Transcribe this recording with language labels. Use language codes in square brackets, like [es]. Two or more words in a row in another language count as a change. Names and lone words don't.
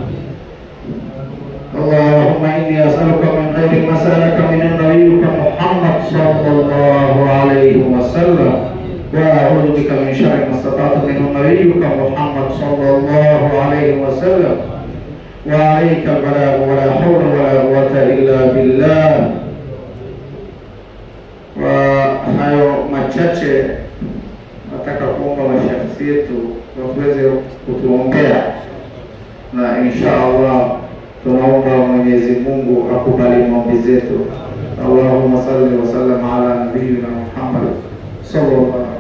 [ar] اللهم إني أسألك من خير ما سألك من نبيك محمد صلى الله عليه وسلم، وأعوذ بك من شر ما استطعت من نبيك محمد صلى الله عليه وسلم، وعليك البلاغ ولا حول ولا قوة إلا بالله. [sw] Hayo machache nataka kuomba mashaikh yetu waweze kutuombea, na inshallah tunaomba Mwenyezi Mungu akubali maombi zetu. [ar] اللهم صل وسلم على نبينا محمد صلى الله